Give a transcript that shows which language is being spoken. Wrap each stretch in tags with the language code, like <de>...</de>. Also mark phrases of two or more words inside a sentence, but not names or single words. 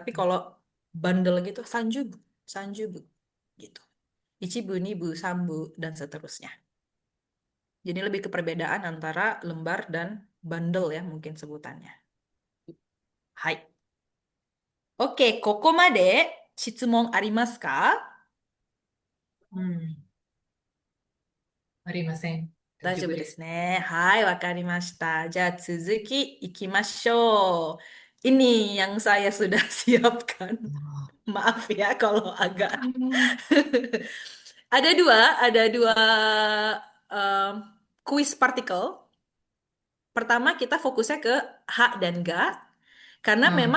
<id>Tapi kalau bundle gitu</id> <ja>三十部</ja> <id>gitu.</id> <ja>一部、二部、三部</ja> <id>dan seterusnya. Jadi lebih ke perbedaan antara lembar dan bundle ya mungkin sebutannya.</id> <ja>Hai. Oke, ここまで質問ありますか？ Hmm. Arimasen. 大丈夫です。大丈夫ですね。はい、わかりました。じゃあ続きいきましょう。</ja> <id>Ini yang saya sudah siapkan. Maaf ya kalau agak. Hmm. Ada dua em, kuis partikel. Pertama kita fokusnya ke H dan G, karena memang</id>